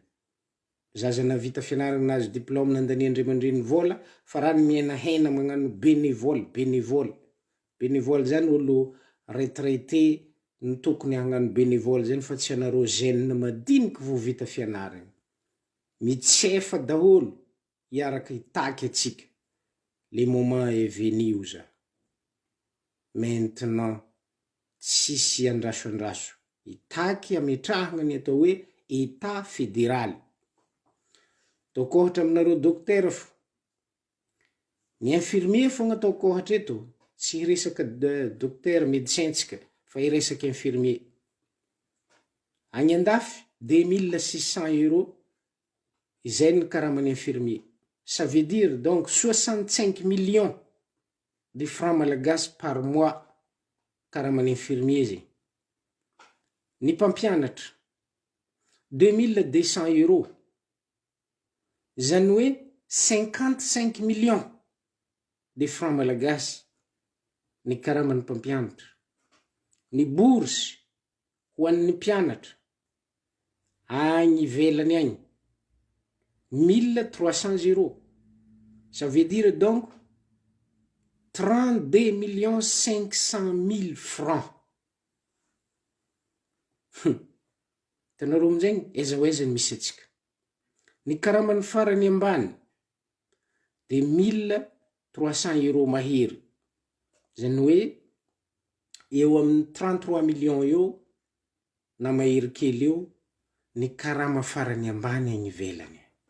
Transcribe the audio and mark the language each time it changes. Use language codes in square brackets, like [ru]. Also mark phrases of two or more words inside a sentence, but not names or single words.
[mg] Zaza navita fianaragna nazo diplôme nandania indray mandreny vola, fa raha mihenahena magnano bénévole. Bénévole zany olo retraité ny tokony hagnano bénévole zany fa tsy anareo jeune madiniky vo vita fianaragna. Mitsefa daholo hiaraka hitaky atsika. [fr] Le moment est venu za. Maintenant, [mg] tsisy andraso. Hitaky ametrahagna ny atao hoe [fr] état fédéral. [mg] Ataoko ohatra aminareo dokotera fo. Ny infirmier fogna ataoko ohatra eto. Tsy resaka dokotera médecin tsika, fa iresaka infirmier. Agny andafy 2600 € izay ny karaman'ny infirmier. [fr] Ça veut dire donc 65 millions de francs malagasy par mois [mg] karaman'ny infirmier zay. Ny mpampianatra 2200 €. Zany hoe 55 [fr] millions de francs malagasy [mg] ny karaman'ny mpampianatra. Ny bourse ho an'ny mpianatra agny ivelany agny 1300 €. [fr] Ça veut dire donc 32 500 000 francs. [mg] Tanareo amin'izay aiza misy atsika. Ny karaman'ny farany ambany de 1300 € mahery. Zany hoe eo amin'ny 33 millions eo na mahery kely eo ny karama farany ambany agny ivelany.